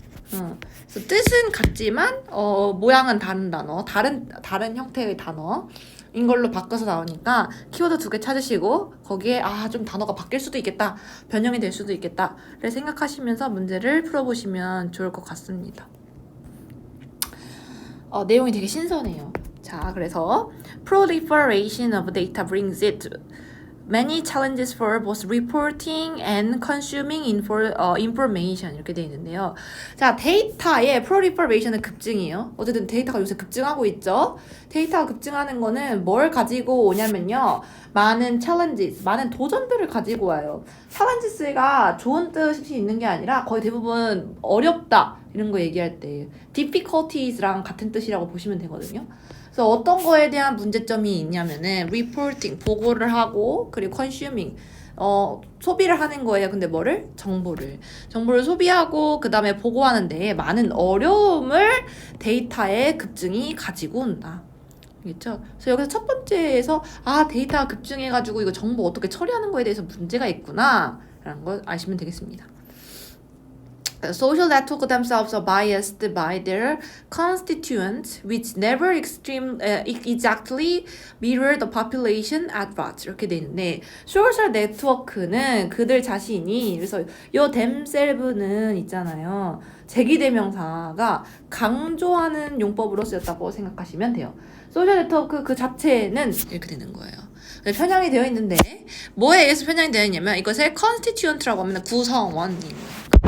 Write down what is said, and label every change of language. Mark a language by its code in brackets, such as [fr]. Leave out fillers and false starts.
[ko] 그래서 뜻은 같지만 모양은 다른 단어, 다른 형태의 단어. 인 걸로 바꿔서 나오니까 키워드 두 개 찾으시고 거기에 좀 단어가 바뀔 수도 있겠다, 변형이 될 수도 있겠다를 생각하시면서 문제를 풀어보시면 좋을 것 같습니다. 내용이 되게 신선해요. 자, 그래서 [en] proliferation of data brings it many challenges for both reporting and consuming information [ko] 이렇게 되어 있는데요. 자, 데이터의 proliferation은 급증이에요. 어쨌든 데이터가 요새 급증하고 있죠. 데이터가 급증하는 거는 뭘 가지고 오냐면요. 많은 challenges, 많은 도전들을 가지고 와요. challenges가 좋은 뜻이 있는 게 아니라 거의 대부분 어렵다 이런 거 얘기할 때 difficulties랑 같은 뜻이라고 보시면 되거든요. 그래서 어떤 거에 대한 문제점이 있냐면은 reporting, 보고를 하고 그리고 consuming, 소비를 하는 거예요. 근데 뭐를? 정보를 소비하고 그 다음에 보고하는데 많은 어려움을 데이터의 급증이 가지고 온다. 알겠죠? 그래서 여기서 첫 번째에서 데이터가 급증해가지고 이거 정보 어떻게 처리하는 거에 대해서 문제가 있구나 라는 걸 아시면 되겠습니다. [en] Social networks themselves are biased by their constituents, which never exactly mirror the population at large. [ko] 이렇게 돼 있는데, 소셜 네트워크는 그들 자신이, 그래서 요 themselves는 있잖아요. 제기대명사가 강조하는 용법으로 쓰였다고 생각하시면 돼요. 소셜 네트워크 그 자체는 이렇게 되는 거예요. 편향이 되어 있는데, 뭐에 의해서 편향이 되어 있냐면, 이것을 constituent라고 하면 구성원이에요.